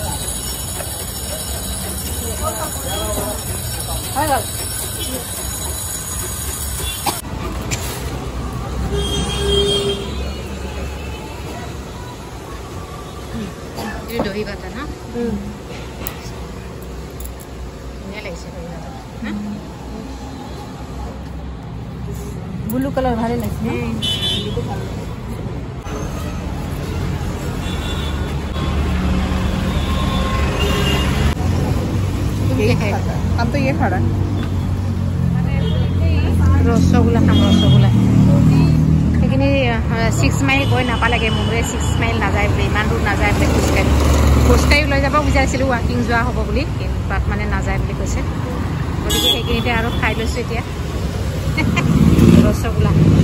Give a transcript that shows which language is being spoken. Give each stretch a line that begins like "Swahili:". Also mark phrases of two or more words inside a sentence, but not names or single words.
Assamese: হৈ গ'ল দহি বাটা না ধুনীয়া লাগিছে দহি বাটা
English: blue colour
Bangla: ভালো লাগছে
Hindi: हम तो ये खड़ा रसगुल्ला खाम रसगुल्ला
Assamese: সেইখিনি 6 মাইল গৈ নাপালেগে মুনুৱে 6 মাইল নাযায় বুলি ইমান দূৰ নাযায় বুলি খোজকাঢ়ি লৈ যাব বিচাৰিছিলোঁ ৱাকিং যোৱা হ'ব বুলি কিন্তু তাত মানে নাযায় বুলি কৈছে গতিকে সেইখিনিতে আৰু খাই লৈছোঁ এতিয়া ৰসগোল্লা